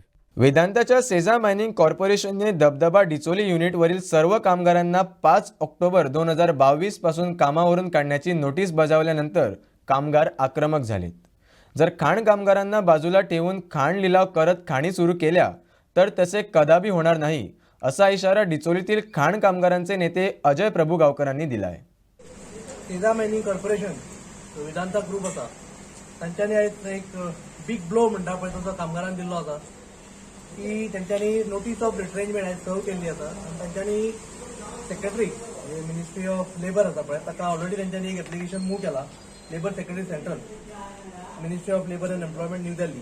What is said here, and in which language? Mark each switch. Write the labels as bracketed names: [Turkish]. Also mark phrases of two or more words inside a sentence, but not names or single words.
[Marathi] वेदांताच्या सेजा मायनिंग कॉर्पोरेशनने दबदबा डिचोली युनिटवरील सर्व कामगारांना 5 ऑक्टोबर 2022 पासून कामावरून काढण्याची नोटीस बजावल्यानंतर कामगार आक्रमक झालेत. जर खाण कामगारांना बाजूला ठेवून खाण लिलाव करत खाणी सुरू केल्या तर तसे कदापि होणार नाही, असा इशारा डिचोलीतील खाण कामगारांचे नेते अजय प्रभुगावकरांनी दिला आहे. [Konkani] सेजा मायनिंग कॉर्पोरेशन वेदांता ग्रुप आसा तांच्यांनी आयज एक [English] big blow [Konkani] म्हणटा पळय तो कामगारांक दिल्लो आसा की तांच्यांनी [English] notice of retrenchment [Konkani] आयज सर्व केल्ली आसा आनी तांच्यांनी [English] secretary ministry of labour [Konkani] आसा पळय ताका ऑलरेडी तांच्यांनी एक [English] application move [Konkani] केला [English] labour secretary central ministry of labour and employment New Delhi.